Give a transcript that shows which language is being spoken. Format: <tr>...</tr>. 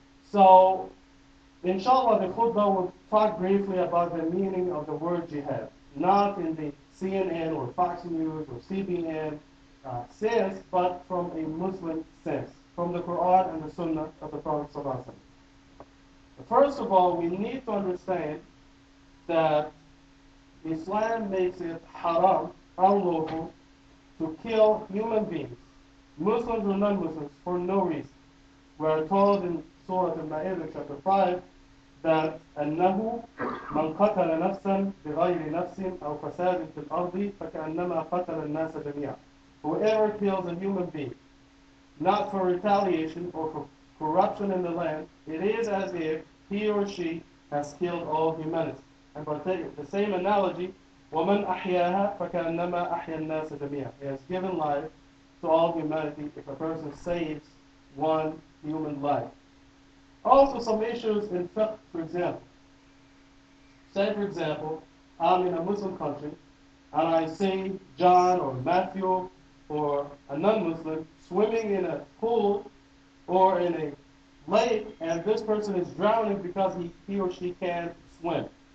<en>So, inshallah, the khutbah will talk briefly about the meaning of the word jihad, not in the CNN or Fox News or CBN sense, but from a Muslim sense, from the Qur'an and the Sunnah of the Prophet ﷺ. First of all, we need to understand that Islam makes it haram, unlawful, to kill human beings, Muslims or non-Muslims, for no reason. We are told in Surah Al-Ma'idah, chapter 5, that</en> <ar>أنه من قتل نفسا بغير نفس أو فساد في الأرض فكأنما قتل الناس جميعا.</ar> <en>Whoever kills a human being, not for retaliation or for corruption in the land, it is as if he or she has killed all humanity. And by the same analogy,</en> <ar>وَمَنْ أَحْيَاهَا فَكَأَنَّمَا أَحْيَا النَّاسَ جَمِيعًا.</ar> <en>He has given life to all humanity if a person saves one human life. Also, some issues in fiqh, for example. Say, for example, I'm in a Muslim country, and I see John or Matthew or a non-Muslim swimming in a pool or in a lake, and this person is drowning because he or she can't swim.</en>